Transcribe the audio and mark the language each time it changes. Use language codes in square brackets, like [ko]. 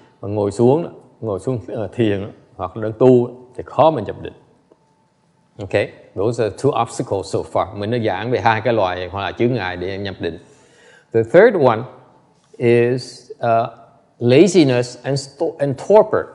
[vi] Mà ngồi xuống thiền hoặc là tu thì khó mà nhập định. [en] Okay, those are 2 obstacles so far. [vi] Mình đã giảng về 2 cái loại hoặc là chướng ngại để nhập định. [en] The third one is laziness and torpor.